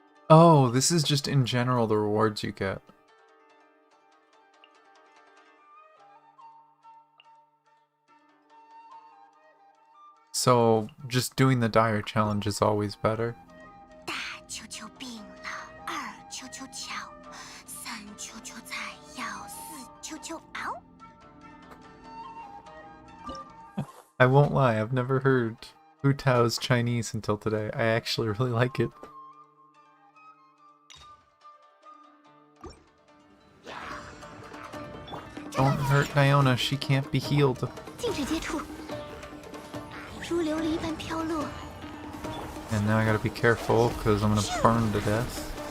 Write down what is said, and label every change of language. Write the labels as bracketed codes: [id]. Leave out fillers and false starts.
[en] Oh, this is just in general the rewards you get. So, just doing the dire challenge is always better. [zh] 大球球病了，二球球巧，三球球采药，四球球嗷。 [en] I won't lie, I've never heard Hu Tao's Chinese until today. I actually really like it. Don't hurt Diona, she can't be healed. [zh] 禁止接触，如琉璃般飘落。 [en] And now I gotta be careful, because I'm gonna burn to death.